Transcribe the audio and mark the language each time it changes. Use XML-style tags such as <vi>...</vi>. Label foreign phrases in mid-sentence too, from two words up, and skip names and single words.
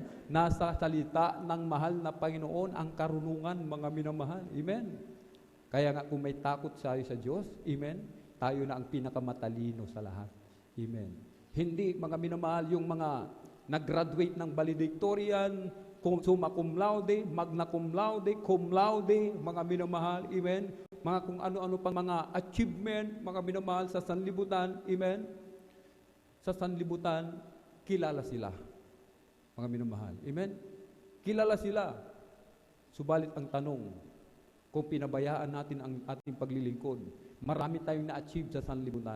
<tl>Nasa salita ng mahal na Panginoon ang karunungan, mga minamahal. Amen. Kaya nga kung may takot tayo sa Diyos, amen, tayo na ang pinakamatalino sa lahat. Amen. Hindi, mga minamahal, yung mga nag-graduate ng valedictorian,</tl> <la>summa cum laude, magna cum laude,</la> <tl>mga minamahal, amen, mga kung ano-ano pang mga achievement, mga minamahal sa sanlibutan, amen, sa sanlibutan, kilala sila, mga minamahal, amen, kilala sila. Subalit ang tanong, kung pinabayaan natin ang ating paglilingkod, marami tayong na-achieve sa sanlibutan.</tl>